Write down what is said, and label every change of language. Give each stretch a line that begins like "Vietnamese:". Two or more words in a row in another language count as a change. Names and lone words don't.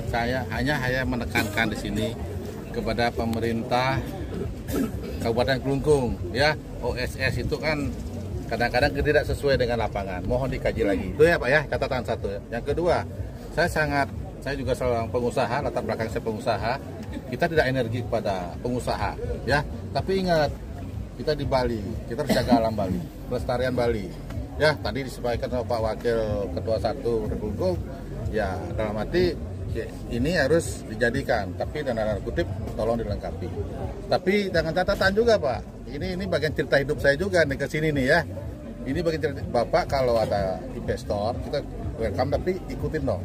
Indonesian: Saya hanya menekankan di sini kepada pemerintah Kabupaten Kelungkung, ya, OSS itu kan kadang-kadang tidak sesuai dengan lapangan. Mohon dikaji lagi. Itu ya Pak ya, catatan satu. Yang kedua, saya juga seorang pengusaha, latar belakang saya pengusaha. Kita tidak energi kepada pengusaha, ya. Tapi ingat, kita di Bali, kita harus jaga alam Bali, pelestarian Bali. Ya, tadi disampaikan sama Pak Wakil Ketua 1 Kelungkung, ya dalam arti ya, ini harus dijadikan, tapi dan tanda kutip tolong dilengkapi. Tapi dengan catatan juga Pak, ini bagian cerita hidup saya juga nih ke sini nih ya. Ini bagian cerita Bapak, kalau ada investor kita welcome, tapi ikutin dong.